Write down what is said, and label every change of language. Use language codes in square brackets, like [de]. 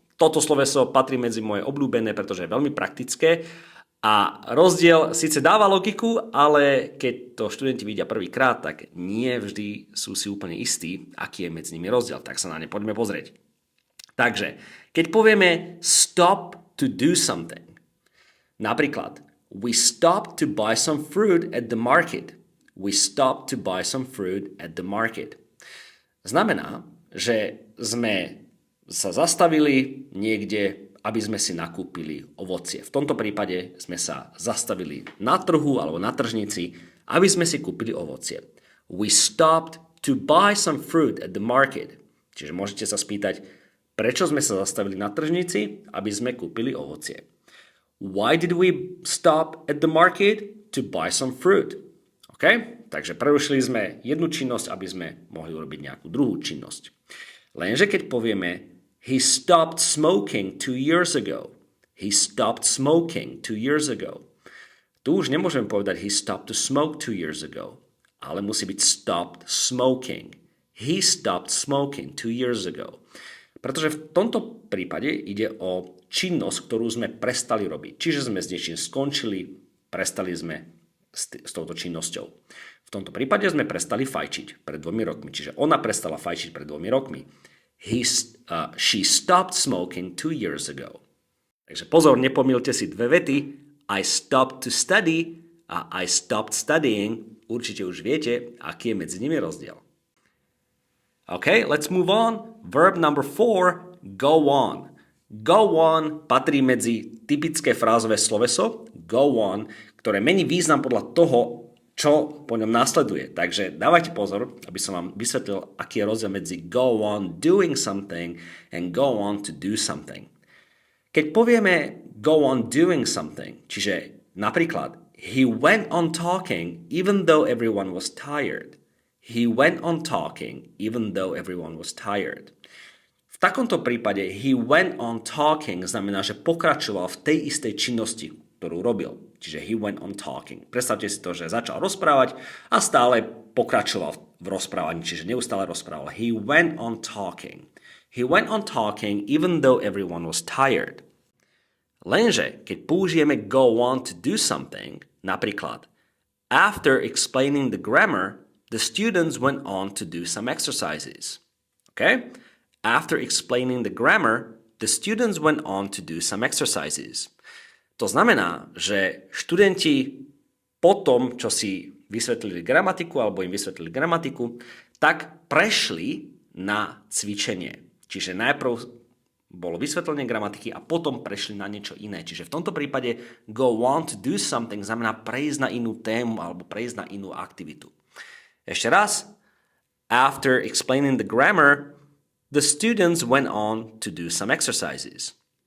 [sk] Toto sloveso patrí medzi moje obľúbené, pretože je veľmi praktické. A rozdiel síce dáva logiku, ale keď to študenti vidia prvýkrát, tak nie vždy sú si úplne istí, aký je medzi nimi rozdiel. Tak sa na ne poďme pozrieť. Takže, keď povieme [en] stop to do something. [sk] Napríklad, [en] we stopped to buy some fruit at the market. We stopped to buy some fruit at the market. [sk] Znamená, že sme sa zastavili niekde, aby sme si nakúpili ovocie. V tomto prípade sme sa zastavili na trhu alebo na tržnici, aby sme si kúpili ovocie. [en] We stopped to buy some fruit at the market. [sk] Čiže môžete sa spýtať, prečo sme sa zastavili na tržnici, aby sme kúpili ovocie. [en] Why did we stop at the market? To buy some fruit. Okay? [sk] Takže prerušili sme jednu činnosť, aby sme mohli urobiť nejakú druhú činnosť. Lenže keď povieme [en] he stopped smoking 2 years ago. He stopped smoking 2 years ago. [sk] Tu už nemôžeme povedať [en] he stopped to smoke 2 years ago, [sk] ale musí byť stopped smoking. [en] He stopped smoking 2 years ago. [sk] Pretože v tomto prípade ide o činnosť, ktorú sme prestali robiť. Čiže sme s niečím skončili, prestali sme s touto činnosťou. V tomto prípade sme prestali fajčiť pred 2 rokmi. Čiže ona prestala fajčiť pred 2 rokmi. [en] She stopped smoking 2 years ago. [sk] Takže pozor, nepomýlte si dve vety. [en] I stopped to study [sk] a [en] I stopped studying. [sk] Určite už viete, aký je medzi nimi rozdiel. [en] OK, let's move on. Verb number 4, [sk] go on. Go on patrí medzi typické frázové sloveso, go on, ktoré mení význam podľa toho, čo po ňom následuje. Takže dávajte pozor, aby som vám vysvetlil, aký je rozdiel medzi [en] go on doing something and go on to do something. [sk] Keď povieme [en] go on doing something, [sk] čiže napríklad [en] he went on talking even though everyone was tired. He went on talking even though everyone was tired. [sk] V takomto prípade [en] he went on talking [sk] znamená, že pokračoval v tej istej činnosti, ktorú robil. Čiže [en] he went on talking. [sk] Predstavte si to, že začal rozprávať a stále pokračoval v rozprávaní, čiže neustále rozprával. [en] He went on talking. He went on talking even though everyone was tired. [sk] Lenže, keď použijeme [en] go on to do something, [sk] napríklad [en] after explaining the grammar, the students went on to do some exercises. Okay? After explaining the grammar, the students went on to do some exercises. [sk] To znamená, že študenti po tom, čo si vysvetlili gramatiku alebo im vysvetlili gramatiku, tak prešli na cvičenie. Čiže najprv bolo vysvetlenie gramatiky a potom prešli na niečo iné. Čiže v tomto prípade [en] go on to do something [sk] znamená prejsť na inú tému alebo prejsť na inú aktivitu. Ešte raz. [en] After explaining the grammar, the students went on to do some exercises.